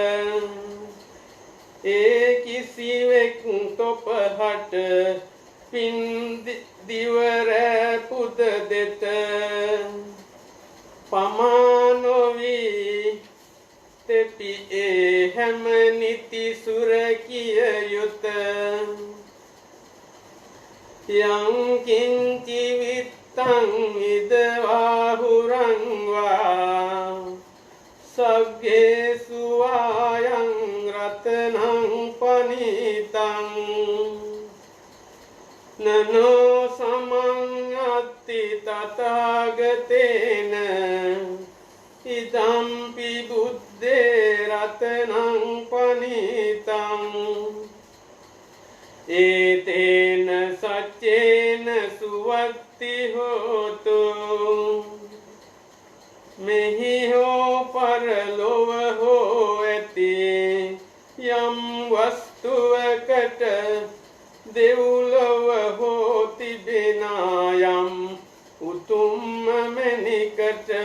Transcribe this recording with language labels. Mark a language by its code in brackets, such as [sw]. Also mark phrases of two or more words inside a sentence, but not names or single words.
[si] ඒ කිසිවෙක් තොපහට පින් දිවර පුද දෙත පමානොවී තෙපි ඒ හැම නිති සුරකිය යුත. [pi] යං කිංචි විත්තං ඉදවාහුරං වා සග්ගේසු ආයං රත රතනං පනිතං නනෝ සමඤ්ඤත්ති තථාගතේන ඉදම්පි බුද්දේ රතනං පනිතං ඒතේන සච්චේන සුවත්ති හෝතු [si] මෙහි හෝ පරලොව හෝ ඇති යම් වස්තුවකට දෙව්ලොව හෝ තිබෙනා යම් උතුම්ම මැණිකට